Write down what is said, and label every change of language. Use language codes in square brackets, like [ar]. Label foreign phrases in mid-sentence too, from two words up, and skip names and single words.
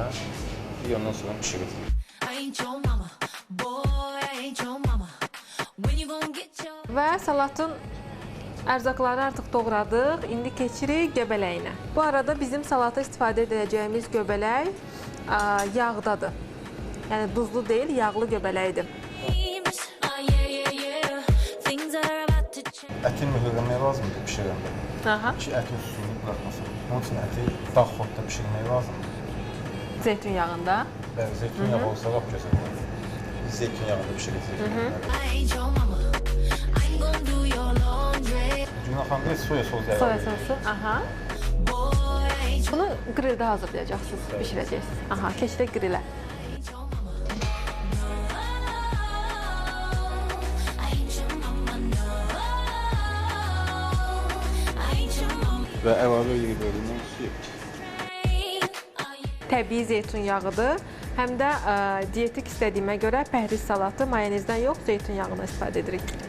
[az] Ondan sonra pişirilir. [en] I ain't your mama, boy, I ain't your mama. When you gonna get your... [az] Və salatın ərzaqları artıq doğradıq. İndi keçirik göbələyinə. Bu arada bizim salata istifadə edəcəyimiz göbələk yağdadır. Yəni duzlu deyil, yağlı göbələkdir. [en] Oh, yeah, yeah, yeah. Things are about to change. [az] Ətin mühürləmək lazımdır pişirəndə. Aha. Ki, ətin üstünlük bırakmasın. Onun üçün əti dağ xodda pişirmək lazımdır. Zeytun yağında. Bəli, zeytun yağı olsa lap gözəl olur. Biz zeytun yağında pişirəcəyik. [en] I ain't your mama. I ain't gonna do your laundry. [az] Günah xanım, soya sosu Soya əlavə edirik. sosu. Aha. [en] Boy, I ain't [az] Bunu qrildə hazırlayacaqsınız, bişirəcəksiniz. Aha, keçirik grilə. [en] your mama. No, I ain't your mama, no. I ain't your mama. [az] Və əlavə edirik limon suyu. Təbii zeytun yağıdır. Həm də dietik istədiyimə görə pəhriz salatı mayonezdən yox, zeytun yağından istifadə edirik.